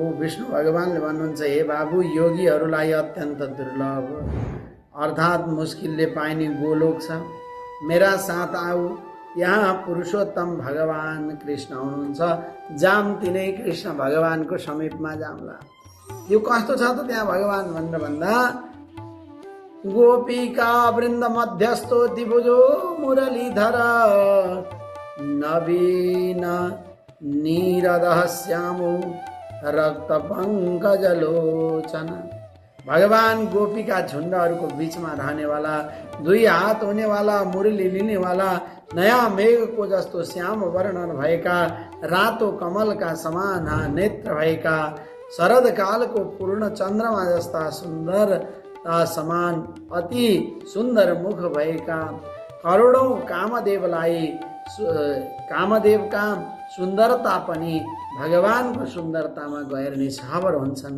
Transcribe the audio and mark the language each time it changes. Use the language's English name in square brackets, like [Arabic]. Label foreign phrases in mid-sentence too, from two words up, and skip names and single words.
[Nepali] विष्णु भगवानले भन्नुहुन्छ, हे बाबु, योगीहरूलाई अत्यन्त दुर्लभ अर्थात् मुस्किलले पाइने गोलोक छ। मेरा साथ आऊ, यहाँ पुरुषोत्तम भगवान कृष्ण हुनुहुन्छ, जाम तिनै कृष्ण भगवानको समीपमा जाम्ला। यो कस्तो छ त त्यहाँ भगवान भनेर भन्दा, [Sanskrit] गोपिका वृन्द मध्यस्थो दिभुजो मुरलीधर नवीन नीरदः श्यामो रक्त पंकजलोचन। [Nepali] भगवान गोपीका झुण्डहरूको बीचमा रहनेवाला, दुई हात हुनेवाला, मुरली लिनेवाला, नयाँ मेघको जस्तो श्याम वर्ण भएका, रातो कमलका समान नेत्र भएका, शरद कालको पूर्ण चन्द्रमा जस्ता सुन्दरता समान अति सुन्दर मुख भएका, करोडौं कामदेवका सुन्दरता पनि भगवानको सुन्दरतामा गएर निछावर हुन्छन्।